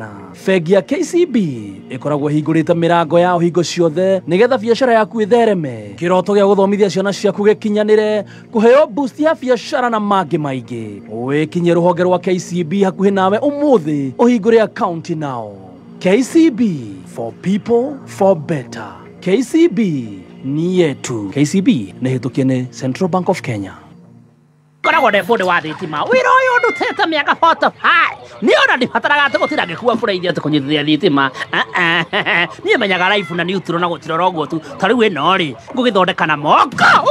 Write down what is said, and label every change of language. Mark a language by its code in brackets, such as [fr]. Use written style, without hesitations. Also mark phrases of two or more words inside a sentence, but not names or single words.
[ki] Bengi ya KCB ĩkoragwo hingũrĩte mĩrango ya hingo ciothe nĩgetha biacara yaku ĩthereme, kĩroto gĩa gũthomithia ciana ciaku gĩkinyanĩre, kũheo boost ya biacara na mangĩ maingĩ. Wĩkinyie rũhonge rwa KCB hakuhĩ nawe ũmũthĩ ũhingũre account nao. KCB, [en] for people for better. [sw] KCB ni yetu. [ki] KCB nĩ hĩtũkie nĩ Central Bank of Kenya. Koragwo nĩ bundi wa thitima wĩra ũyũ ndutĩte mĩaka 45 nĩ ona ndibataraga atĩ gũtira ngĩkua bũraithi atĩ kũnyitithia thitima niĩ menyaga life na neutral na gũtirora ũguo tu ta rĩu ĩno rĩ ngũgĩthondeka na moko